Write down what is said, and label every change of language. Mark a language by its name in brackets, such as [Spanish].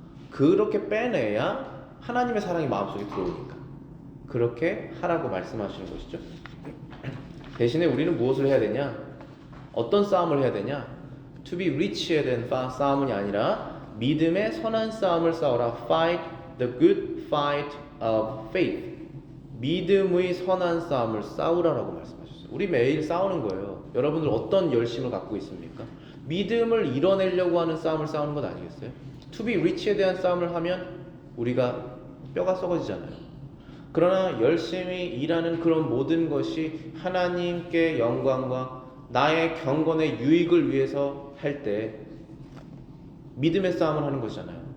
[Korean] 그렇게 빼내야 하나님의 사랑이 마음속에 들어오니까 그렇게 하라고 말씀하시는 것이죠. 대신에 우리는 무엇을 해야 되냐? 어떤 싸움을 해야 되냐? [English] To be rich [Korean] 에 대한 싸움이 아니라 믿음의 선한 싸움을 싸워라. [English] Fight the good fight of faith. [Korean] 믿음의 선한 싸움을 싸우라라고 말씀하셨어요. 우리 매일 싸우는 거예요. 여러분들 어떤 열심을 갖고 있습니까? 믿음을 이뤄내려고 하는 싸움을 싸우는 것 아니겠어요? [English] To be rich [Korean] 에 대한 싸움을 하면 우리가 뼈가 썩어지잖아요. 그러나 열심히 일하는 그런 모든 것이 하나님께 영광과 나의 경건의 유익을 위해서 할 때 믿음의 싸움을 하는 것이잖아요.